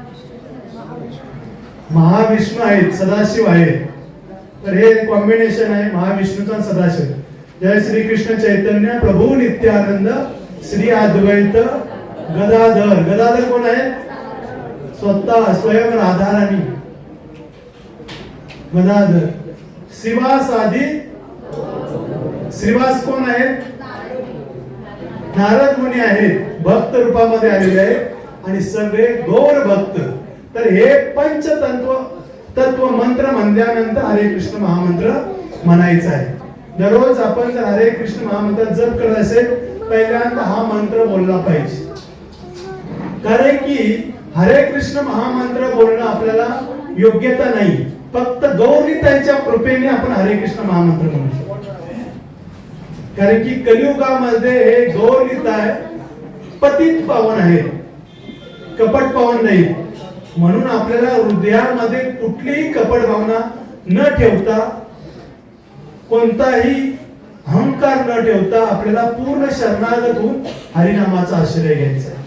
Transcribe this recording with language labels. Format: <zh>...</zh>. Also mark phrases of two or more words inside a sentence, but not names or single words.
<mr>महाविष्णू आहेत, सदाशिव आहेत. तर हे कॉम्बिनेशन आहे महाविष्णूचा आणि सदाशिव.</mr> <sa>जय श्री कृष्ण चैतन्य प्रभू नित्यानंद श्री अद्वैत गदाधर. गदाधर</sa> <mr>कोण आहे? स्वतः स्वयं राधाराणी गदाधर. श्रीवास आदी श्रीवास कोण आहे? नारद मुनी आहेत, भक्त रूपामध्ये आलेले आहेत आणि सगळे गौर भक्त. तर हे तत्व मंत्र म्हणल्यानंतर हरे कृष्ण महामंत्र म्हणायचा आहे. दररोज आपण जर हरे कृष्ण महामंत्र जप करत असेल पहिल्यांदा हा मंत्र बोलला पाहिजे. कारण की हरे कृष्ण महामंत्र बोलणं आपल्याला योग्यता नाही, फक्त गौरी त्यांच्या कृपेने आपण हरे कृष्ण महामंत्र म्हणू शकतो. कारण की कलियुगामध्ये हे गौरगीत आहे, पतित पावन आहे, कपट पावन नाही. म्हणून आपल्याला हृदयामध्ये कुठलीही कपट भावना न ठेवता, कोणताही अहंकार न ठेवता आपल्याला पूर्ण शरणागत होऊन हरिनामाचा आश्रय घ्यायचा आहे.</mr>